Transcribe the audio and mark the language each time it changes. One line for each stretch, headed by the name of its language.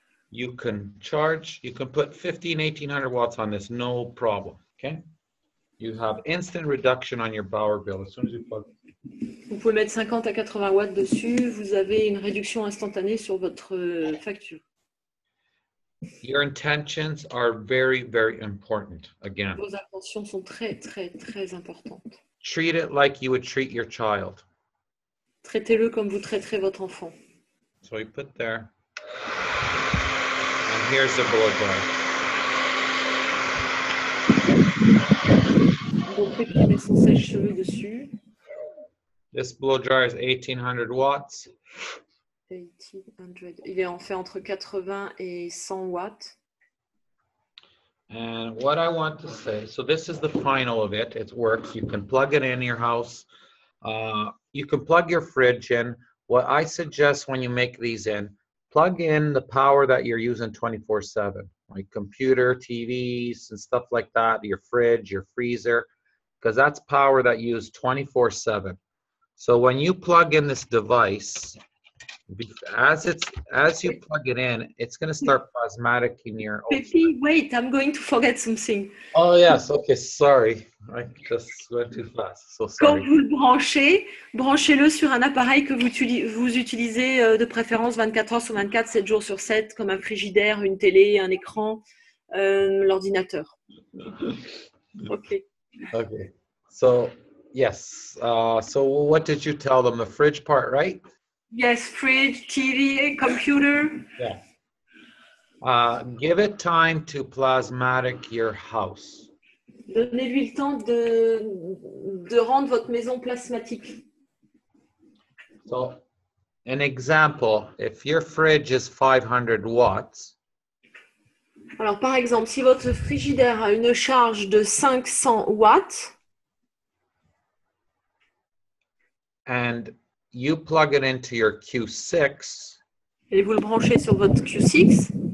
English: You can put 1800 watts on this, no problem, okay? You have instant reduction on your power bill as soon as you plug it.
French: Vous pouvez mettre 50 à 80 watts dessus. Vous avez une réduction instantanée sur votre facture.
English: Your intentions are very, very important, again.
French: Vos intentions sont très, très, très importantes.
English: Treat it like you would treat your child.
French: Traitez-le comme vous traiterez votre enfant.
English: So we put there. And here's the blow dry.
French: Donc, Pépi met son sèche-cheveux dessus.
English: This blow dryer is 1800 watts. 1800.
French: Il est en fait entre 80 et 100 watts.
English: And what I want to say, so this is the final of it. It works. You can plug it in your house. You can plug your fridge in. What I suggest when you make these in, plug in the power that you're using 24/7, like computer, TVs, and stuff like that, your fridge, your freezer, because that's power that you use 24/7. So when you plug in this device, as you plug it in, it's going to start plasmatic in your. Pépi, wait, I'm going to forget something. Oh yes, okay, sorry, I just went too fast. So
French: Quand
English: sorry.
French: vous le branchez, branchez-le sur un appareil que vous utilisez de préférence 24 heures sur 24, 7 jours sur 7, comme un frigidaire, une télé, un écran, l'ordinateur. Ok.
English: Okay, so Yes. So what did you tell them? The fridge part, right? Yes, fridge, TV, computer. Yeah. Give it time to plasmatic your house.
French: Donnez-lui le temps de rendre votre maison plasmatique.
English: So, an example, if your fridge is 500 watts,
French: Alors, par exemple, si votre frigidaire a une charge de 500 watts,
English: and you plug it into your Q6,
French: et vous le branchez sur votre Q6,